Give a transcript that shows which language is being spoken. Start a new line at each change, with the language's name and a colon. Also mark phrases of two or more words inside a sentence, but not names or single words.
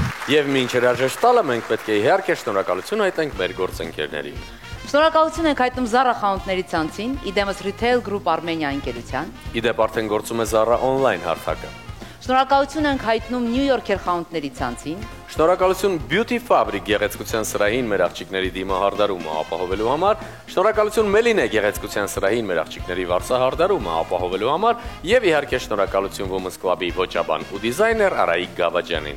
Armenian: Եվ մինչ հրաժեշտ տալը մենք պետք է իհարկե շնորհակալություն հայտնենք մեր գործընկերներին։ Շնորհակալություն ենք հայտնում Zara խանութների ցանցին, իդեմս Retail Group Armenia ընկերության։ Իդեպ արդեն գործում է Zara on-line հարթակը։ Շնորհակալություն ենք հայտնում New Yorker խանութների ցանցին։ Շնորհակալություն Beauty Fabric գեղեցկության սրահին մեր աղջիկների դիմահարդարումը ապահովելու համար, շնորհակալություն Meline գեղեցկության սրահին մեր աղջիկների վարձահարդարումը ապահովելու համար եւ իհարկե շնորհակալություն Women's Club-ի ոճաբան ու դիզայներ Արայիկ Գավաջյանին։